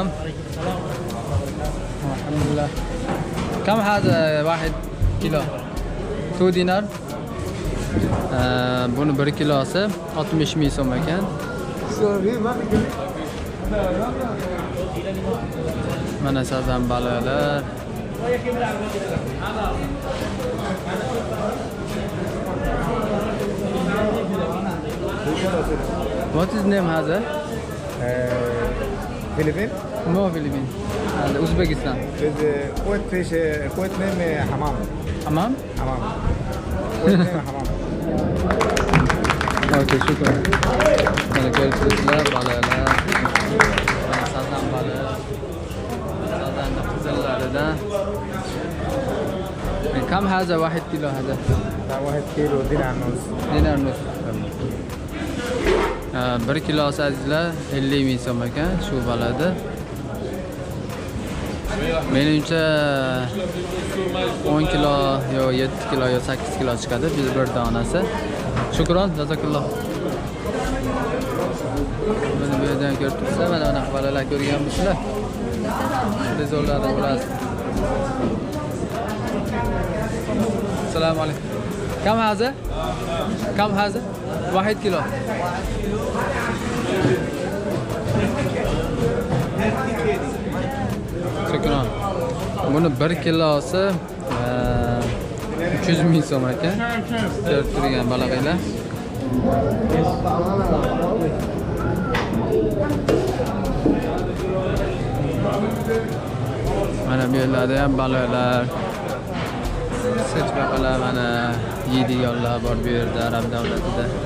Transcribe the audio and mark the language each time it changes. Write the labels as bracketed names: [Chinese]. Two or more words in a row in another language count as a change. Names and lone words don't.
[Arabic] الحمد لله. كم هذا 1 كيلو? 2 dinar. [Uzbek] Buni 1 kilosi 60 ming so'm ekan. Mana sazan baliqlar. [English] What is name هذا? [Arabic] فلبين. [English] No Philippine. Uzbekistan. Kuwait fish Kuwait name حمام. [Arabic] حمام؟ [English] حمام. Kuwait name حمام. [Uzbek] Okey, şükür. Mana ko'rib turibsizlar, baliqlar. Mana sazan baliq. Sazanni qizillaridan. [Arabic] Kam هذا 1 kilo هذا؟ 1 كيلو دينار نص. دينار نص. [Uzbek] 1 kilosi azizlar 50 ming so'm ekan shu baliqda. Menimcha 10 kilo yo 7 kilo yo 8 kilo chiqadi bir donasi. Shukron, jazakalloh. Mana bu yerdan ko'rib turibsizlar, mana bunaqa baliqlar ko'rganmisizlar? Tezorlarda bo'lasiz. [Arabic] السلام عليكم. كم هذا؟ كم هذا؟ 1 كيلو. [Uzbek] Şükran. Bunu 1 kilosi 300 ming so'm ekan. Ko'rib turgan balag'iylar. Mana bu yerlarda ham baliqlar, sechqalar, mana yeydiganlar bor bu yerda Arab davlatida.